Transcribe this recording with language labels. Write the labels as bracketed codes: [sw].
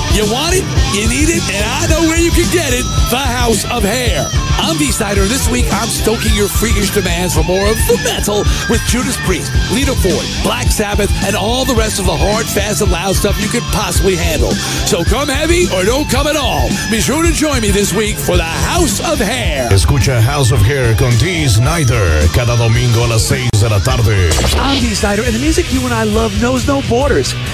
[en] You want it, you need it, and I know where you can get it. The House of Hair. I'm V-Snyder. This week, I'm stoking your freakish demands for more of the metal with Judas Priest, Lita Ford, Black Sabbath, and all the rest of the hard, fast, and loud stuff you could possibly handle. So come heavy or don't come at all. Be sure to join me this week for the House of Hair. [es] Escucha House of Hair con V-Snyder cada domingo a las 6 de la tarde. [en] I'm V-Snyder, and the music you and I love knows no borders.